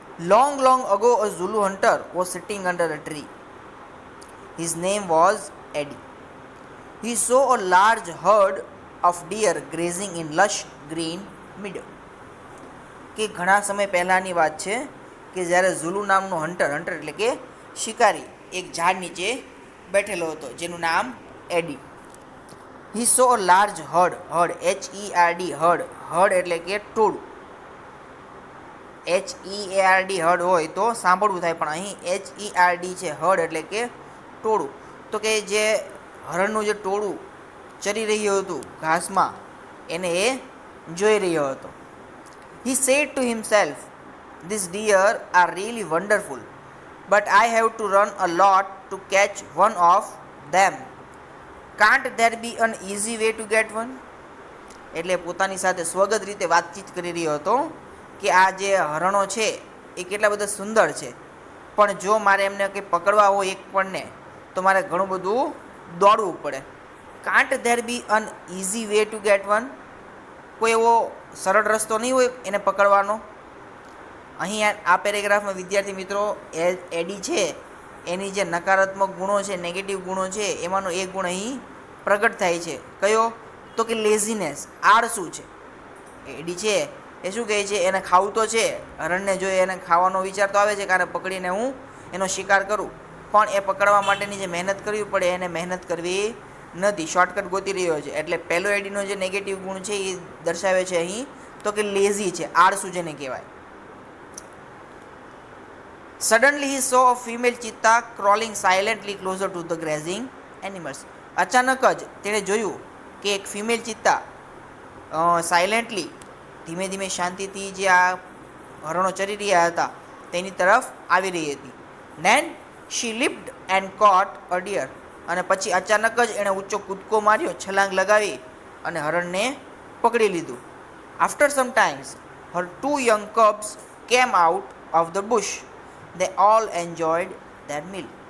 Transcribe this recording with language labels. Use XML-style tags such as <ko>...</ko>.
<en>Long ago, a Zulu hunter was sitting under a tree. His name was Eddie. He saw a large herd of deer grazing in lush green meadow.</en> <gu>કે ઘણા સમય પહેલાંની વાત છે કે જ્યારે ઝુલુ નામનો હન્ટર એટલે કે શિકારી એક ઝાડ નીચે બેઠેલો હતો જેનું નામ એડી.</gu> <en>He saw a large herd. HERD herd</en> <gu>એટલે કે ટોળું. HEARD હર્ડ હોય તો સાંભળવું થાય, પણ અહીં HERD છે, હર્ડ એટલે કે ટોળું. તો કે જે હરણનું જે ટોળું ચરી રહ્યું હતું ઘાસમાં એને એ જોઈ રહ્યો હતો.</gu> <en>He said to himself, "These deer are really wonderful, but I have to run a lot to catch one of them. Can't there be an easy way to get one?"</en> <gu>એટલે પોતાની સાથે સ્વગત રીતે વાતચીત કરી રહ્યો હતો કે આ જે હરણો છે એ કેટલા બધા સુંદર છે, પણ જો મારે એમને કંઈ પકડવા હોય એક પણને તો મારે ઘણું બધું દોડવું પડે.</gu> <en>Can't there be an easy way to get one.</en> <gu>કોઈ એવો સરળ રસ્તો નહીં હોય એને પકડવાનો. અહીં આ પેરેગ્રાફમાં વિદ્યાર્થી મિત્રો એડી છે એની જે નકારાત્મક ગુણો છે, નેગેટિવ ગુણો છે, એમાંનો એક ગુણ અહીં પ્રગટ થાય છે. કયો? તો કે લેઝીનેસ, આળસુ છે. એડી છે એ શું કહે છે, એને ખાવું તો છે, હરણને જોઈએ એને ખાવાનો વિચાર તો આવે છે કારણ પકડીને હું એનો શિકાર કરું, પણ એ પકડવા માટેની જે મહેનત કરવી પડે એને મહેનત કરવી નથી, શોર્ટકટ ગોતી રહ્યો છે. એટલે પહેલો એડીનો જે નેગેટિવ ગુણ છે એ દર્શાવે છે અહીં તો કે લેઝી છે, આળસુ જેને કહેવાય.</gu> <en>Suddenly he saw a female cheetah crawling silently closer to the grazing animals.</en> <gu>અચાનક જ તેણે જોયું કે એક ફિમેલ ચિત્તા સાયલેન્ટલી ધીમે ધીમે શાંતિથી જે આ હરણો ચરી રહ્યા હતા તેની તરફ આવી રહી હતી.</gu> <en>Then she leaped and caught a deer.</en> <gu>અને પછી અચાનક જ એણે ઊંચો કૂદકો માર્યો, છલાંગ લગાવી અને હરણને પકડી લીધું.</gu> <en>After some time, her two young cubs came out of the bush. They all enjoyed their meal.</en>